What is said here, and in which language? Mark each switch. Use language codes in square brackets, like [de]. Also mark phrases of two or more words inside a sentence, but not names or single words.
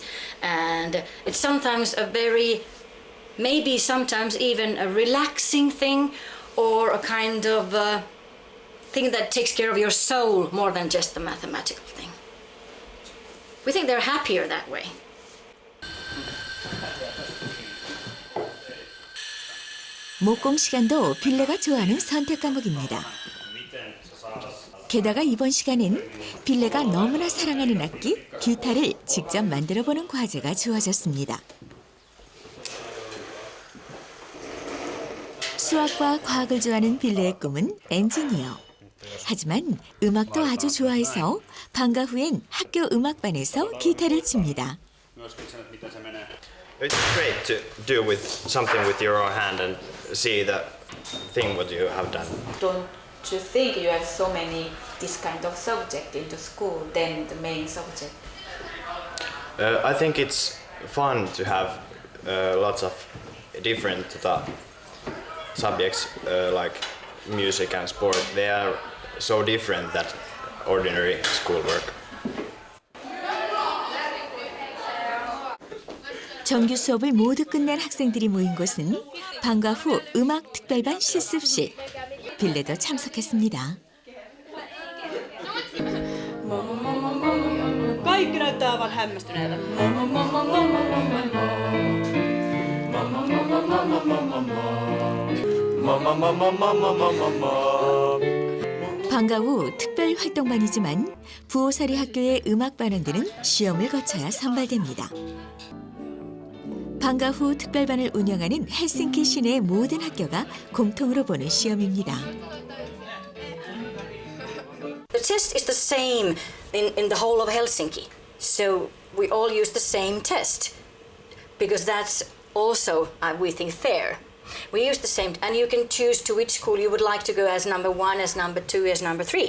[en] And it's sometimes maybe sometimes even a relaxing thing or a kind of thing that takes care of your soul more than just the mathematical thing. We think they're happier that way. [ko] 목공 시간도 빌레가 좋아하는 선택 과목입니다. 게다가 이번 시간엔 빌레가 너무나 사랑하는 악기 기타를 직접 만들어보는 과제가 주어졌습니다. 수학과 과학을 좋아하는 빌레의 꿈은 엔지니어. 하지만 음악도 아주 좋아해서 방과 후엔 학교 음악반에서 기타를 칩니다. [en] It's great to do with something with your own hand and see the thing what you have done. Don't you think you have so many this kind of subject into school than the main subject? I think it's fun to have lots of different subjects like music and sport. They are so different than ordinary schoolwork. [ko] 정규 수업을 모두 끝낸 학생들이 모인 곳은 방과 후 음악 특별반 실습실. 빌레도 참석했습니다. [fi] Kaikki näyttää aivan hämmästyneiltä. [ko] 방과 후 특별 활동반이지만 부호사리 학교의 음악반원들은 시험을 거쳐야 선발됩니다. 방과 후 특별반을 운영하는 헬싱키 시내의 모든 학교가 공통으로 보는 시험입니다. [en] The test is the same in the whole of Helsinki. So we all use the same test because that's also, we think, fair. We use the same, and you can choose to which school you would like to go as number 1, as number 2, as number 3.